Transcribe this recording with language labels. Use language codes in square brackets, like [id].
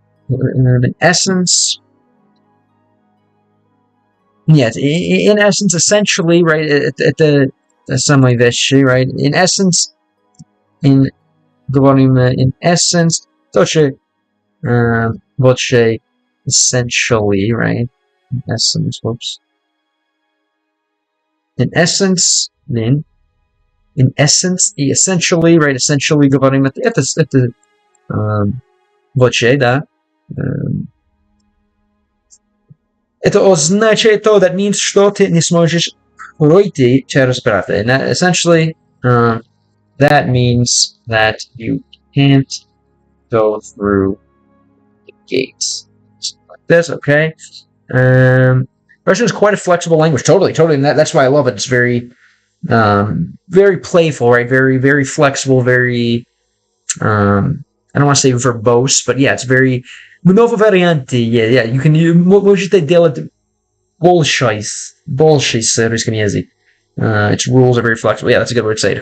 [en] in essence, yes, in essence, essentially, right, [ru] это самые вещи, [en] right, in essence, in essence, [ru] тоже, больше, [en] essentially, right, in essence, whoops. In essence, then, in essence, essentially, right, essentially [ru] говорим это больше, да. Это означает то, [en] that means, [ru] что ты не сможешь пройти через врата. [en] Essentially, that means that you can't go through the gates. Like this, okay? Russian is quite a flexible language. Totally. And that's why I love it. It's very, very playful, right? Very, very flexible, very, I don't want to say verbose, but yeah, it's very, [ru] много варианты. Yeah, можете делать большее с русским языком. [en] Its rules are very flexible. Yeah, that's a good way to say it.